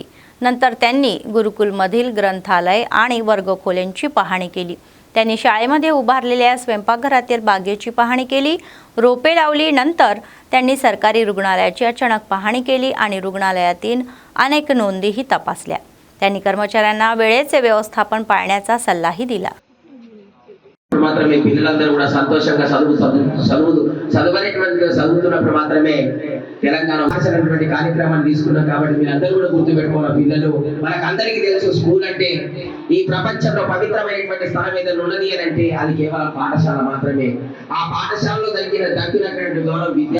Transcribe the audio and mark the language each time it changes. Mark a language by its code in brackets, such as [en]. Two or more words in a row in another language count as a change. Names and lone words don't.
[mr] नंतर त्यांनी गुरुकुलमधील ग्रंथालय आणि वर्गखोल्यांची पाहणी केली. त्यांनी शाळेमध्ये उभारलेल्या स्वयंपाकघरातील बागेची पाहणी केली, रोपे लावली. नंतर त्यांनी सरकारी रुग्णालयाची अचानक पाहणी केली आणि रुग्णालयातील अनेक नोंदीही तपासल्या. त्यांनी कर्मचाऱ्यांना वेळेचे व्यवस्थापन पाळण्याचा सल्लाही दिला. [te] మాత్రమే పిల్లలందరూ కూడా సంతోషంగా చదువుతున్నప్పుడు మాత్రమే తెలంగాణ భాషనటువంటి కార్యక్రమాన్ని తీసుకున్నాం. కాబట్టి మీరందరూ కూడా గుర్తుపెట్టుకోవాలి. పిల్లలు మనకందరికీ తెలుసు, స్కూల్ అంటే ఈ ప్రపంచంలో పవిత్రమైనటువంటి స్థానం ఏదైనా ఉన్నది అని అంటే అది కేవలం పాఠశాల మాత్రమే. ఆ పాఠశాలలో దక్కినటువంటి గౌరవ విద్య